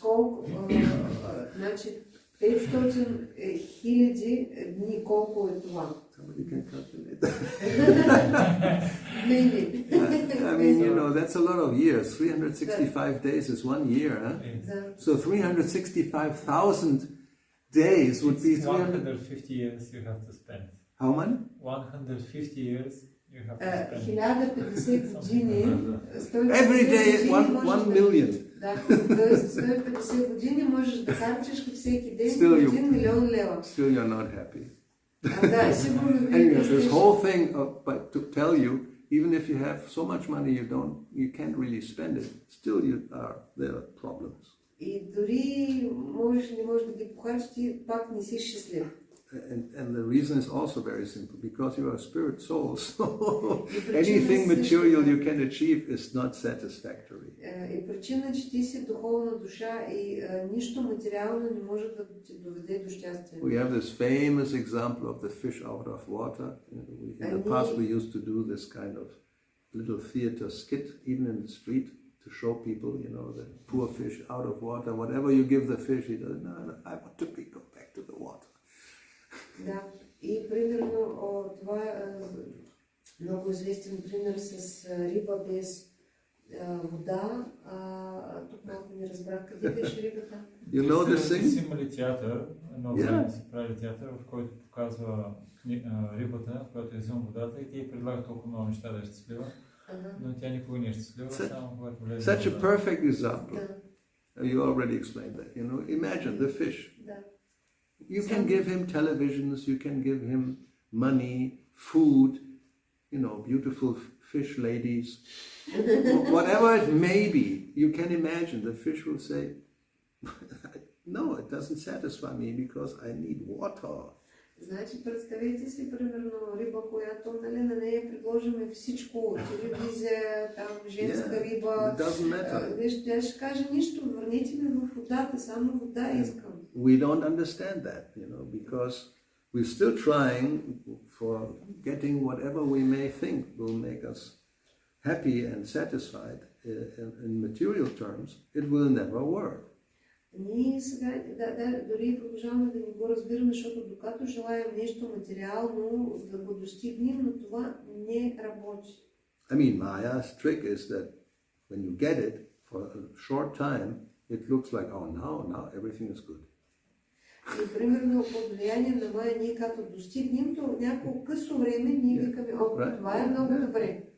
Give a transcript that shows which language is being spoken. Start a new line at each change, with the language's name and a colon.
Bulgarian: Колко, значи 500,000 дни, колко е това?
English: Somebody can calculate. Maybe. I mean, that's a lot of years. 365 days is 1 year, huh? So 365,000 days would be 150 years you have to spend. How many? 150 years you have to spend.
Bulgarian: 1050 години.
English: Every day 1 million.
Bulgarian: Да, тоест 150 години можеш да харчиш всеки ден
English: Still
Bulgarian: 1 милион лева.
English: Still you're not happy.
Bulgarian: Да, сигурно
English: Anyway, this whole thing but to tell you, even if you have so much money you can't really spend it, still there are problems.
Bulgarian: И дори не можеш да ги похарчиш, ти пак не си щастлив.
English: And the reason is also very simple, because you are a spirit soul, so anything material you can achieve is not satisfactory.
Bulgarian: И причина, че ти си духовна душа и нищо материално не може да ти доведе до щастие.
English: We have this famous example of the fish out of water. In the past we used to do this kind of little theater skit, even in the street, to show people, the poor fish out of water. Whatever you give the fish, he does, no, I want to go back to the water.
Bulgarian: Да, и примерно това е много известен пример с риба без вода. Тук малко не разбрах къде беше рибата.
English: You know this thing?
Bulgarian: Имали театър, едно време си правили театър, в който показва рибата, която е извън водата и те предлага толкова много неща да е щастлива, но тя никога не е щастлива, само когато влезе.
English: Such a perfect example. You already explained that. Imagine the fish.
Bulgarian: Да.
English: You can give him televisions, you can give him money, food, beautiful fish ladies, whatever it may be. You can imagine the fish will say, no, it doesn't satisfy me because I need water.
Bulgarian: Значи, представете си, примерно, риба, която, на нея предложиме всичко, телевизия, там, женска риба. Тя ще каже нищо, върнете ме в водата, само вода искам.
English: We don't understand that, because we're still trying for getting whatever we may think will make us happy and satisfied in material terms. It will never work.
Bulgarian: Ние сега, дори продължаваме да не го разбираме, защото докато желаем нещо материално да го достигнем, но това не работи.
English: I mean, Maya's trick is that when you get it for a short time, it looks like, oh, now everything is good.
Bulgarian: И примерно под влияние на Майя, ние като достигнем, то няколко късо време ние викаме, това е много добре.